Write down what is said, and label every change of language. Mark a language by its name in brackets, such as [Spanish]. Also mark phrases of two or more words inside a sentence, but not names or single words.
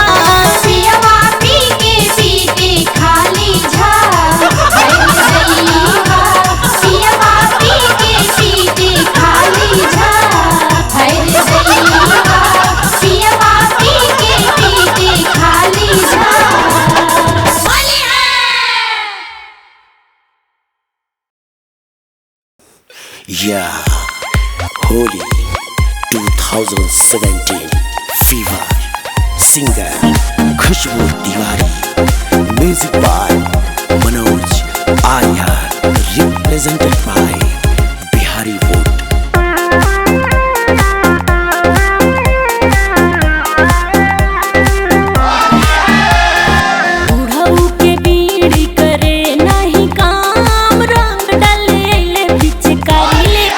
[Bhojpuri] पियवा पी के पीते खाली झाल है रे दैवा पियवा पी के पीते खाली झाल है रे दैवा पियवा पी के पीते खाली झाल [English] Yeah, Holi 2017 Fever Singer Khushbu Tiwari Music by Manoj Arya Represented by Bihari Wood [Bhojpuri] बुढ़ऊ के बीड़ी करे नहीं काम रंग डाले पिचकारी